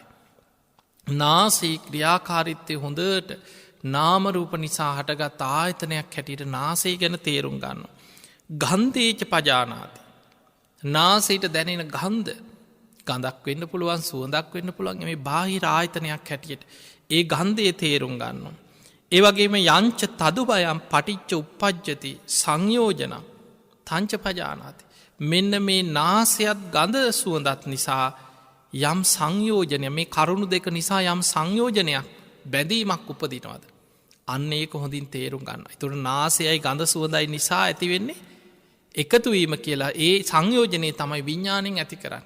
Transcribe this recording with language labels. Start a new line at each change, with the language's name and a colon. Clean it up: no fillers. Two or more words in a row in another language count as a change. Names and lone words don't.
Sinhala: නාසී ක්‍රියාකාරීත්වය හොඳට නාම රූප නිසා හටගත් ආයතනයක් හැටියට නාසය ගැන තේරුම් ගන්නවා.
Pali: ගන්ධේච පජානාති.
Sinhala: නාසයට දැනෙන ගන්ධ ගඳක් වෙන්න පුළුවන් සුවඳක් වෙන්න පුළුවන් මේ බාහිර ආයතනයක් හැටියට ඒ ගන්ධයේ තේරුම් ගන්නවා. ඒ වගේම
Pali: යංච තදුබයම් පටිච්ච උප්පජ්ජති සංයෝජන තංච පජානාති.
Sinhala: මෙන්න මේ නාසයත් ගඳ සුවඳත් නිසා යම් සංයෝජනය මේ කරුණු දෙක නිසා යම් සංයෝජනයක් බැඳීමක් උපදිනවද. අන්න ඒක හොඳින් තේරුම් ගන්න. එතුට නාසයයි ගඳ සුවඳයි නිසා ඇතිවෙන්නේ එකතුවීම කියලා ඒ සංයෝජනය තමයි විඤ්ඥාණයෙන් ඇති කරන්න.